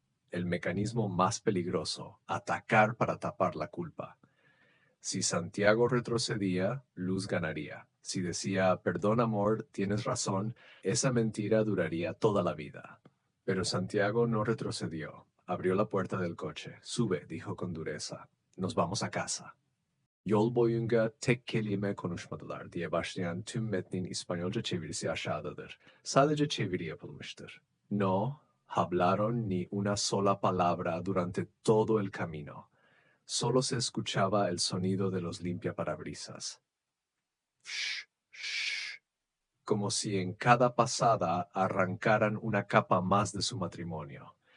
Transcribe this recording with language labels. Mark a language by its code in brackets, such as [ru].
[es] El mecanismo más peligroso, atacar para tapar la culpa. Si Santiago retrocedía, Luz ganaría. Si decía, perdón amor, tienes razón, esa mentira duraría toda la vida. Pero Santiago no retrocedió. Abrió la puerta del coche. Sube, dijo con dureza. Nos vamos a casa. [tr] Yol boyunca tek kelime konuşmadılar diye başlayan tüm metnin İspanyolca çevirisi aşağıdadır. Sadece çeviri yapılmıştır. [es] No hablaron ni una sola palabra durante todo el camino. Solo se escuchaba el sonido de los limpiaparabrisas. Shh, shh, como si en cada pasada arrancaran una capa más de su matrimonio.